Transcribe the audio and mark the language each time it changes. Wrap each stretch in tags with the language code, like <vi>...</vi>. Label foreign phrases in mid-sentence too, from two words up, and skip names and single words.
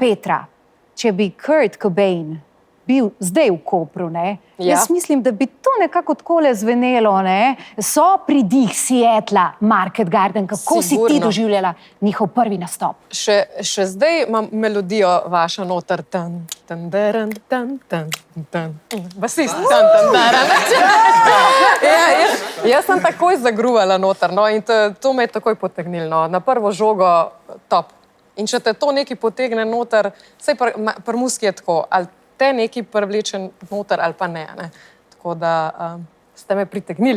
<sl>Petra, če bi Kurt Cobain bil zdaj v Kopru, Ja. jaz mislim, da bi to nekako takole zvenelo. So pridih Seattla, Market Garden. Kako si ti Sigurno. doživljala njihov prvi nastop? Še zdaj imam melodijo vašo noter. Tan, tan, daran, tan, tan, tan. Basist. Tan, tan, daran. Jaz sem takoj zagruvala noter, no, in to me je takoj potegnilo. No. Na prvo žogo top. In če te to nekaj potegne noter, saj pri muski je tako, ali te nekaj privleče noter ali pa ne. Tako da ste me pritegnili.</sl>